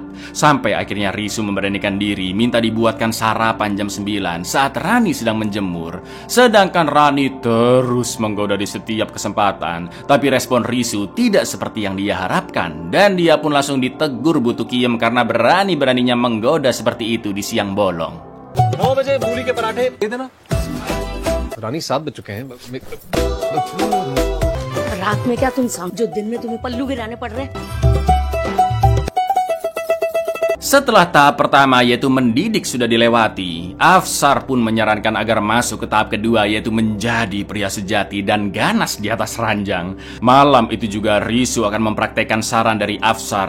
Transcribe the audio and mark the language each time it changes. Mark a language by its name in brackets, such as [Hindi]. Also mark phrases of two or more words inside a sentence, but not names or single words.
[Indonesian] Sampai akhirnya Risu memberanikan diri minta dibuatkan sarapan jam 9 saat Rani sedang menjemur. Sedangkan Rani terus menggoda di setiap kesempatan, tapi respon Risu tidak seperti yang dia harapkan, dan dia pun langsung ditegur Bu Tukiem karena berani-beraninya menggoda seperti itu di siang bolong. [Hindi] 9 बजे मूली के पराठे दे देना। रानी 7 बज चुके हैं। रात में क्या तुम समझो, दिन में तुम्हें पल्लू गिराने पड़ रहे। [Indonesian] Setelah tahap pertama yaitu mendidik sudah dilewati, Afsar pun menyarankan agar masuk ke tahap kedua yaitu menjadi pria sejati dan ganas di atas ranjang. Malam itu juga Risu akan mempraktekkan saran dari Afsar.